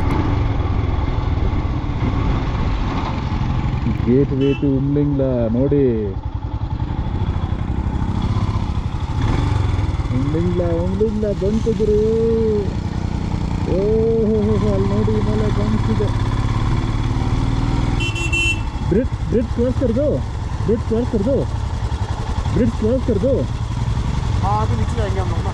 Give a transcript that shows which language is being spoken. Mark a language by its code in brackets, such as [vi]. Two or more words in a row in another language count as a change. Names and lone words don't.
[kn] ಗೇಟ್ ವೇ ಟು ಉಮ್ಲಿಂಗ್ಲಾ ನೋಡಿ. ಉಮ್ಲಿಂಗ್ಲಾ ಬಂತಿದ್ರು. ಓಹೋ ಅಲ್ಲಿ ನೋಡಿ ಹಿಮಾಲಯ ಕಾಣಿಸ್ತಿದೆ. [en] bridge cross [hi] कर दो. हाँ अभी नीचे जाएंगे हम लोग ना.